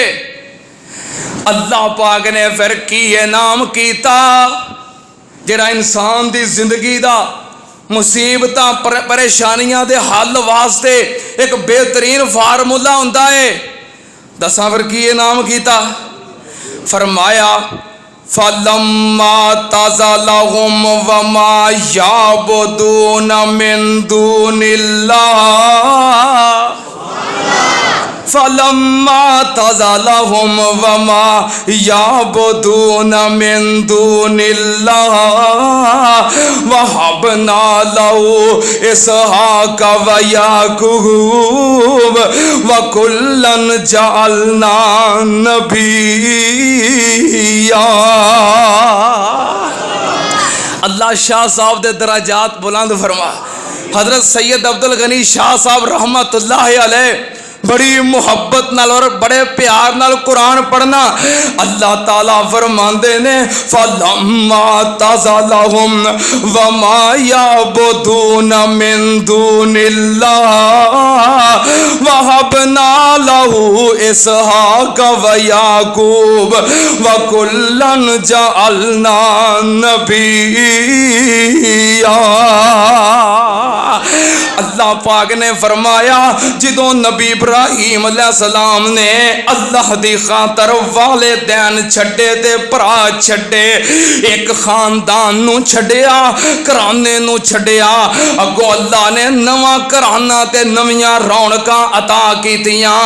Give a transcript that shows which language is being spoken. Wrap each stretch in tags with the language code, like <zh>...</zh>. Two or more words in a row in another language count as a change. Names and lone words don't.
<pa>اللہ پاک نے فیر کی انعام کیتا جیہڑا انسان دی زندگی دا مصیبتاں پریشانیاں دے حل واسطے اک بہترین فارمولا ہندا ہے. دسا فیر کی نام کیتا، فرمایا</pa> <ar>فلما اعتزلهم وما يعبدون من دون الله, فلما اعتزلهم وما يعبدون من دون الله وهبنا له إسحاق ويعقوب وكلا جعلنا نبيا.</ar> <pa>اللہ شاہ صاحب دے درجات بلند فرما. حضرت سید عبدالغنی شاہ صاحب</pa> <ar>رحمۃ اللہ علیہ</ar> <pa>بڑی محبت نال اور بڑے پیار نال قرآن پڑھنا. اللہ تعالیٰ فرماندے نے</pa> <ar>فلما اعتزلهم وما يعبدون من دون الله وهبنا له إسحاق ويعقوب وكلا جعلنا نبيا.</ar> <pa>اللہ پاک نے فرمایا جدوں نبی ابراہیم علیہ السلام نے اللہ دی خاطر والدین چھڈے تے بھرا چھڈے، اک خاندان نوں چھڈیا، گھرانے نوں چھڈیا، اگوں اللہ نے نواں گھرانہ تے نویاں رونقاں عطا کیتیاں.</pa>